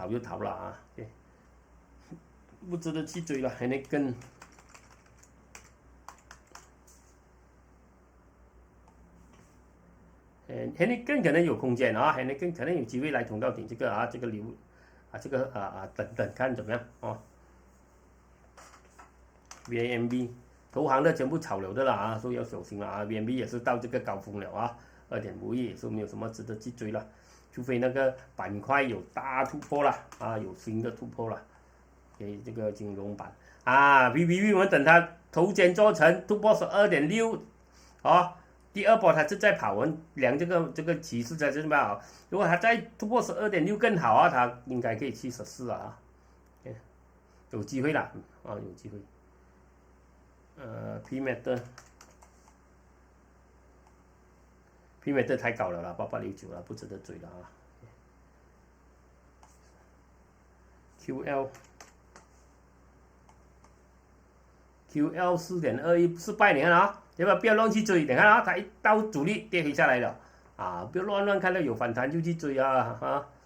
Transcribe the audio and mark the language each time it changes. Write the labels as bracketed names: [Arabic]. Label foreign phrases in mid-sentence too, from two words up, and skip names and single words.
[Chinese] 就逃了啊，對，不值得去追了，還能跟。Heineken 可能有空間啊 ，Heineken 可能有機會來捅到頂這個啊，這個留啊，這個等看怎麼樣哦。VAMB 投行的全部炒了的啦啊，所以要小心了啊。VAMB 也是到這個高峰了啊，2.51也是沒有什麼值得去追了，除非那個板塊有大突破了啊，有新的突破了，給這個金融板啊 ，VBB 我們等它頭肩做成突破是2.6啊。第二波它是在跑，我們量這個趨勢在這邊好。如果它再突破12.6更好啊，它應該可以去14啊，有機會啦啊，有機會。P-Method 太高了啦，8869了，不值得追了啊。QL 4.21失敗，你看啊。要不要亂去追？你看啊，它一到主力跌回下來了啊！不要亂看到有反彈就去追啊！